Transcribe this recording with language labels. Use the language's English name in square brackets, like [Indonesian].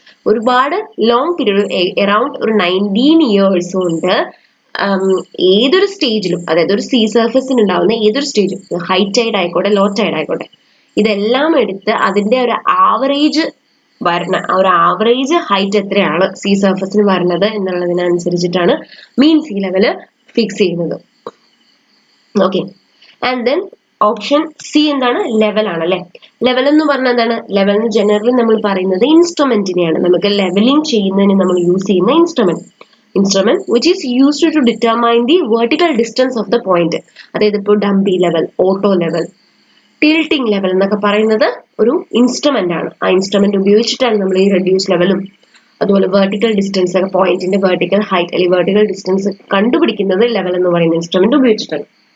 [Malayalam] ഒരുപാട് long period, around ഒരു 19 years കൊണ്ട് ഏതൊരു സ്റ്റേജിലും, അതായത് ഒരു സീ സർഫസിന് ഉണ്ടാവുന്ന ഏതൊരു സ്റ്റേജും, ഹൈ ടൈഡ് ആയിക്കോട്ടെ ലോ ടൈഡ് ആയിക്കോട്ടെ, ഇതെല്ലാം എടുത്ത് അതിന്റെ ഒരു ആവറേജ് വരണ, ആ ഒരു ആവറേജ് ഹൈറ്റ് എത്രയാണ് സീ സർഫസിന് വരുന്നത് എന്നുള്ളതിനനുസരിച്ചിട്ടാണ് മീൻ സീ ലെവൽ ഫിക്സ് ചെയ്യുന്നത്. Okay, and then option C എന്താണ്, ലെവൽ ആണ് അല്ലെ. ലെവൽ എന്ന് പറഞ്ഞാൽ എന്താണ്, ലെവൽ എന്ന് ജനറലി നമ്മൾ പറയുന്നത് ഇൻസ്ട്രുമെന്റിനെയാണ്. നമുക്ക് ലെവലിംഗ് ചെയ്യുന്നതിന് നമ്മൾ യൂസ് ചെയ്യുന്ന instrument [English] which is used to determine the vertical distance of the point. [Malayalam] അതായത് ഇപ്പോൾ dumpy level, auto level, tilting level എന്നൊക്കെ പറയുന്നത് ഒരു ഇൻസ്ട്രുമെന്റ് ആണ്. ആ ഇൻസ്ട്രുമെന്റ് ഉപയോഗിച്ചിട്ടാണ് നമ്മൾ ഈ റെഡ്യൂസ് ലെവലും അതുപോലെ വെർട്ടിക്കൽ ഡിസ്റ്റൻസ് ഒക്കെ, പോയിന്റിന്റെ വെർട്ടിക്കൽ ഹൈറ്റ് അല്ലെങ്കിൽ വെർട്ടിക്കൽ ഡിസ്റ്റൻസ് കണ്ടുപിടിക്കുന്നത് ലെവൽ എന്ന് പറയുന്ന ഇൻസ്ട്രുമെന്റ് ഉപയോഗിച്ചിട്ടാണ്.